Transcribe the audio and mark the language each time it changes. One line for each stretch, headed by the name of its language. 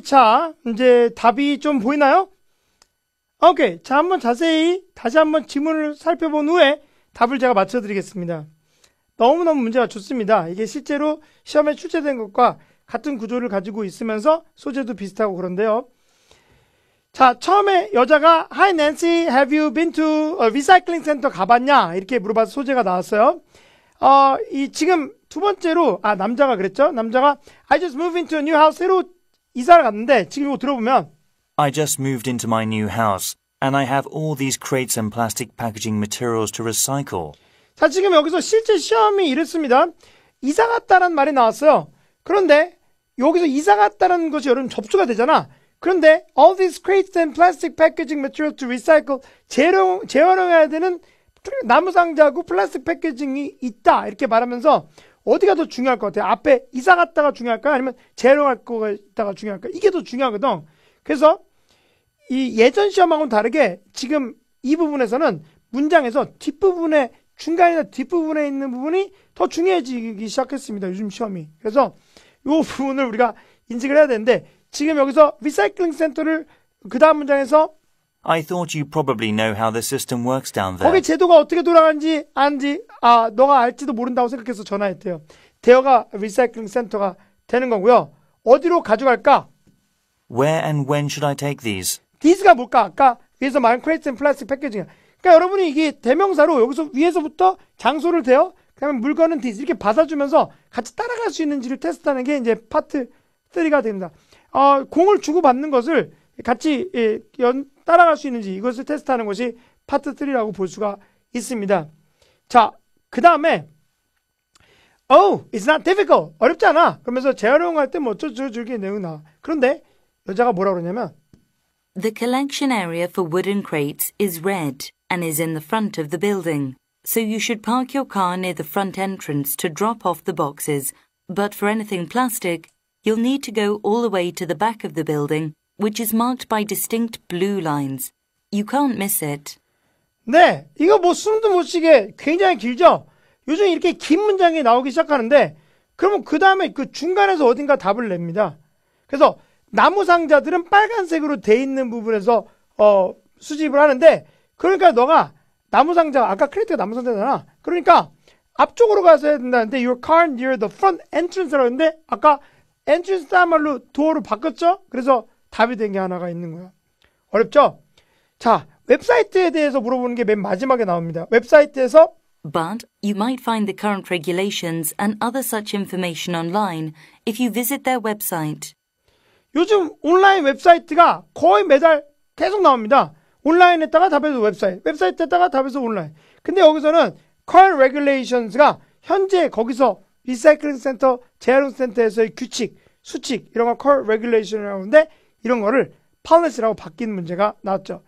Korean: 자, 이제 답이 좀 보이나요? 오케이. 자, 한번 자세히 다시 한번 지문을 살펴본 후에 답을 제가 맞춰드리겠습니다. 너무너무 문제가 좋습니다. 이게 실제로 시험에 출제된 것과 같은 구조를 가지고 있으면서 소재도 비슷하고 그런데요. 자, 처음에 여자가
English: Hi Nancy, have you been to a recycling center
Korean: 가봤냐? 이렇게 물어봐서 소재가 나왔어요. 지금 두 번째로 남자가 그랬죠. 남자가
English: I just moved into a new house.
Korean: 새로 이사를 갔는데 지금 이거 들어보면
English: I just moved into my new house, and I have all these crates and plastic packaging materials to recycle.
Korean: 자, 지금 여기서 실제 시험이 이랬습니다. 이사 갔다라는 말이 나왔어요. 그런데 여기서 이사 갔다라는 것이 여러분 접수가 되잖아. 그런데
English: all these crates and plastic packaging materials to recycle
Korean: 재활용해야 되는 나무 상자하고 플라스틱 패키징이 있다 이렇게 말하면서 어디가 더 중요할 것 같아요? 앞에 이사 갔다가 중요할까요? 아니면 재활용할 거가 있다가 중요할까요? 이게 더 중요하거든. 그래서 이 예전 시험하고는 다르게 지금 이 부분에서는 문장에서 뒷부분에 중간이나 뒷부분에 있는 부분이 더 중요해지기 시작했습니다. 요즘 시험이. 그래서 이 부분을 우리가 인식을 해야 되는데 지금 여기서 리사이클링 센터를 그 다음 문장에서
English: I thought you probably know how the system works down there.
Korean: 거기 제도가 어떻게 돌아가는지 아는지 너가 알지도 모른다고 생각해서 전화했대요. 대여가 리사이클링 센터가 되는 거고요. 어디로 가져갈까?
English: Where and when should I take these?
Korean: These가 뭘까? 아까 위에서 말한
English: crates and plastic packaging.
Korean: 그러니까 여러분이 이게 대명사로 여기서 위에서부터 장소를 대요. 그다음에 물건은 these 이렇게 받아주면서 같이 따라갈 수 있는지를 테스트하는 게 이제 파트 3가 됩니다. 공을 주고 받는 것을 같이 따라갈 수 있는지 이것을 테스트하는 것이 파트 3라고 볼 수가 있습니다. 자, 그 다음에
English: it's not difficult.
Korean: 어렵지 않아. 그러면서 재활용할 때 뭐 어쩌저쩌게 내용 나와. 그런데 여자가 뭐라고 그러냐면
English: The collection area for wooden crates is red and is in the front of the building. So you should park your car near the front entrance to drop off the boxes. But for anything plastic, you'll need to go all the way to the back of the building, which is marked by distinct blue lines. You can't miss it.
Korean: 네, 이거 뭐 숨도 못 쉬게 굉장히 길죠? 요즘 이렇게 긴 문장이 나오기 시작하는데 그러면 그 다음에 그 중간에서 어딘가 답을 냅니다. 그래서 나무 상자들은 빨간색으로 돼 있는 부분에서 수집을 하는데 그러니까 너가 나무 상자 아까 크레이트가 나무 상자잖아. 그러니까 앞쪽으로 가서 해야 된다는데
English: your car near the front entrance라고
Korean: 했는데 아까 entrance 딴 말로 door로 바꿨죠? 그래서 답이 된 게 하나가 있는 거야. 어렵죠? 자, 웹사이트에 대해서 물어보는 게 맨 마지막에 나옵니다. 웹사이트에서
English: But you might find the current regulations and other such information online if you visit their website.
Korean: 요즘 온라인 웹사이트가 거의 매달 계속 나옵니다. 온라인에다가 답해서 웹사이트에다가 답해서 온라인. 근데 여기서는 current regulations가 현재 거기서 리사이클링 센터, 재활용 센터에서의 규칙, 수칙 이런 거 current regulation이라고 하는데 이런 거를 policy라고 바뀐 문제가 나왔죠.